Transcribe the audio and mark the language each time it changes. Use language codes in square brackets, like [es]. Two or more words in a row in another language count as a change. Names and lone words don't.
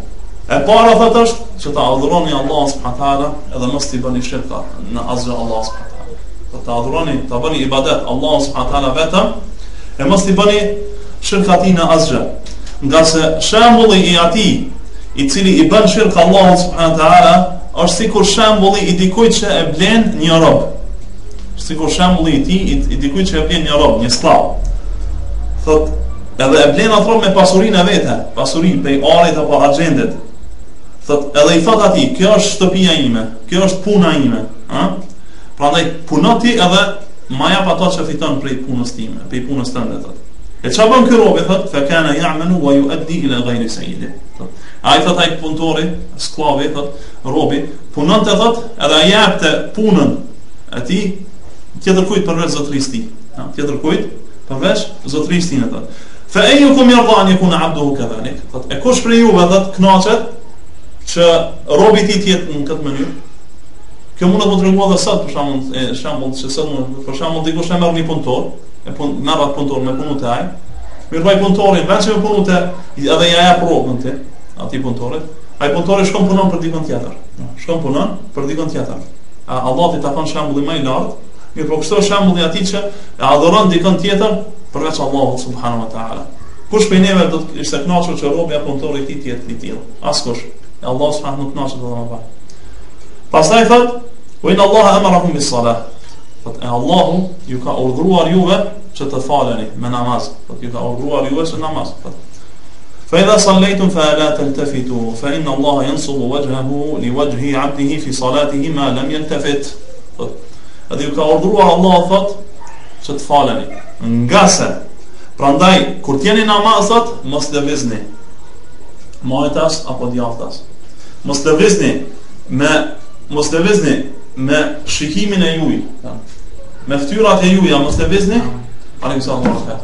[sq] E para thot është që ta adhuroni Allah [ar] سبحانه وتعالى [sq] edhe mos t'i bëni shirka në asgjë Allah [ar] سبحانه وتعالى. [sq] Do ta adhuroni, ta bëni ibadet Allah [ar] سبحانه وتعالى [sq] vetëm, e mos t'i bëni shirka atij në asgjë. Nga se shembulli i atij i cili i bën shirka Allah [ar] سبحانه وتعالى [sq] është sikur shembulli i dikujt që e blen një rob. Sikur shembulli i tij i dikujt që e blen një rob, një sklav. Thot edhe e blen atë rob me pasurinë e vete, pasuri prej arit apo argjendit. Thot edhe i thot atij, kjo është shtëpia ime, kjo është puna ime, prandaj puno ti edhe ma jap ato që fiton prej punës time, prej punës tënde thot. E çfarë bën ky robi thot? [ar] فكان يعمل ويؤدي إلى غير سيده. [sq] Ai thot ai punëtori, sklavi thot, robi punonte thot, edhe ai japte punën atij tjetër kujt përveç zotërisë tij. Tjetër kujt përveç zotërisë tij thot. [ar] فأيكم يرضى أن يكون عبده كذلك. [sq] Thot e kush prej juve thot kënaqet që robi i tij të jetë në këtë mënyrë? Kjo mund të tregojë edhe sot për shembull që sot për shembull dikush e merr një punëtor, merr atë punëtor me punën e ai. Mirë vaj punëtorin, veç me punën edhe ja jap rrogën ti atij punëtorit. Ai punëtori shkon punon për dikon tjetër. Allah i takon shembulli më i lartë, mirë po kështu është shembulli atij që e adhuron dikon tjetër përveç Allahut [ar] سبحانه وتعالى. [sq] Kush prej neve do të ishte kënaqur që robi apo punëtori i tij të jetë i tillë? Askush. Allah subhanahu nuk kënaqet edhe më. Pastaj thot: [ar] "وإن الله أمركم بالصلاة." [sq] Thot Allahu ju ka urdhëruar juve që të faleni me namaz. Thot ju ka urdhëruar juve që namaz. [ar] فإذا صليتم فلا تلتفتوا فإن الله ينصب وجهه لوجه عبده في صلاته ما لم يلتفت. [sq] Thot edhe ju ka urdhëruar Allah thot që të faleni. Ngase prandaj kur t'jeni namaz thot mos lëvizni. Majtas apo djathtas. Mos lëvizni me shikimin e juaj, me fytyrat e juaja mos lëvizni, [ar] عليه صلى الله عليه.